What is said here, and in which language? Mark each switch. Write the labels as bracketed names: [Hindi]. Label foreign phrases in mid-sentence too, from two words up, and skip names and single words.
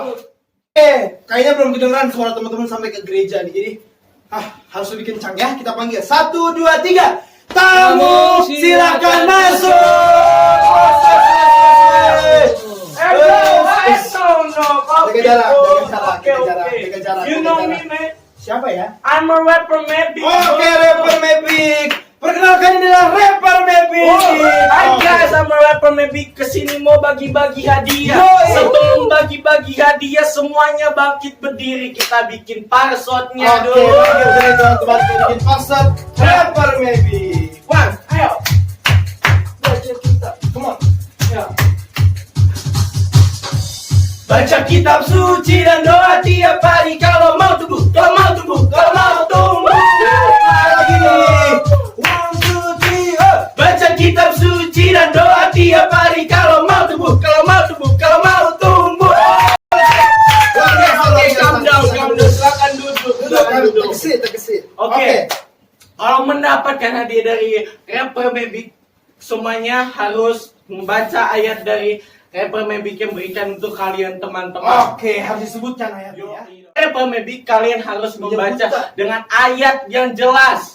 [Indonesian] Kayaknya belum kedengeran suara teman-teman sampai ke gereja nih. Jadi, Harus lebih kencang ya. Kita panggil 1, 2, 3. Tamu silakan masuk. Jaga jarak. [English] You know me, man. [Indonesian] Siapa ya? [English] I'm a rapper, man. [Indonesian] Oke, rapper Mavic. Perkenalkan ini adalah rapper Mavic. [English] Hai guys, I'm a rapper Mavic. [Indonesian] Kesini mau bagi-bagi hadiah. Yoi. Sebelum bagi-bagi hadiah, semuanya bangkit berdiri. Kita bikin parsotnya Oke, dulu. panggil dari teman-teman kita bikin pasar rapper Mavic. One, ayo. Baca kitab. [English] Come on. [Indonesian] Ya. Baca kitab suci dan doa tiap hari. Kalau mau tumbuh, kalau mau tumbuh, kalau mau tumbuh. Lagi nih. 1, 2, 3. Baca kitab suci dan doa tiap hari. Kalau mau tumbuh, kalau mau tumbuh, kalau mau tumbuh. Oke, [English] calm down. [Indonesian] Silakan duduk. Terkesit. Oke. Kalau mendapatkan hadiah dari rapper Mavic, semuanya harus membaca ayat dari rapper Mavic yang berikan untuk kalian teman-teman. Oke, harus disebutkan ayatnya ya. Rapper Mavic, kalian harus membaca dengan ayat yang jelas,